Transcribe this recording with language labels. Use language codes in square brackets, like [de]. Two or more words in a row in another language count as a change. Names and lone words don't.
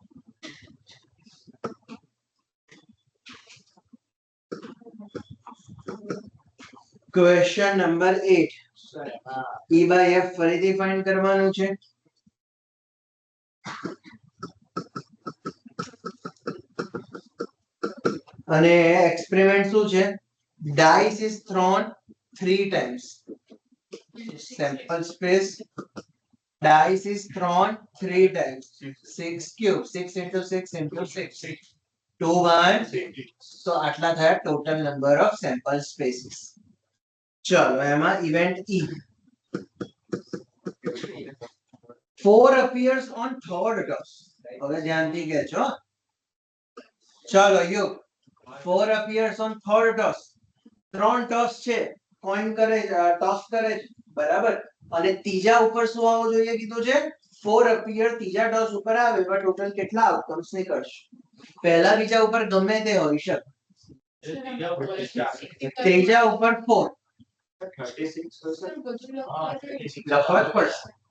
[en] question number 8. [gu] E by F ફરીથી ફાઇન્ડ કરવાનું છે. અને એક્સપેરિમેન્ટ શું છે? [en] dice is thrown 3 times. Sample space, dice is thrown 3 times. 6 cube, 6 into 6 into 6. 2 1. So [gu] આટલા થયા [en] total number of sample spaces. [gu] ચલો એમાં ઇવેન્ટ E. [en] 4 appears on third toss. [gu] હવે ધ્યાનથી કહેજો. ચલો યુ [en] 4 appears on third toss. [gu] 3 toss છે, કોઈન કરે, ટોસ કરે, બરાબર. અને ત્રીજા ઉપર શું આવવો જોઈએ કીધું છે? 4 appear ત્રીજા ટોસ ઉપર આવે તો ટોટલ કેટલા આઉટકમ્સ નીકળશે? પહેલા બીજા ઉપર ગમે તે હોઈ શકે, ત્રીજા ઉપર 4 લખવા જ પડશે.